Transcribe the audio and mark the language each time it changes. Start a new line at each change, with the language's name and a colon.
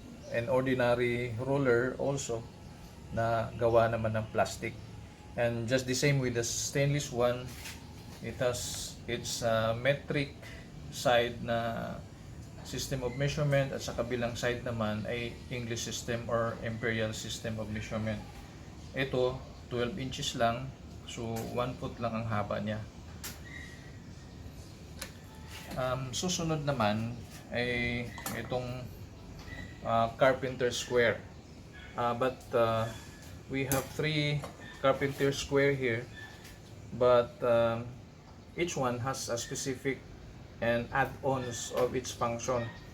English: An ordinary ruler also
Filipino: na gawa naman ng plastic,
English: and just the same with the stainless one, it has its metric side na system of measurement
Filipino: at sa kabilang side naman ay
English: English system or imperial system of measurement.
Filipino: Ito 12 inches lang, so 1 foot lang ang haba niya. Susunod naman ay itong
English: carpenter square, but we have 3 carpenter square here, but each one has a specific and add-ons of its function.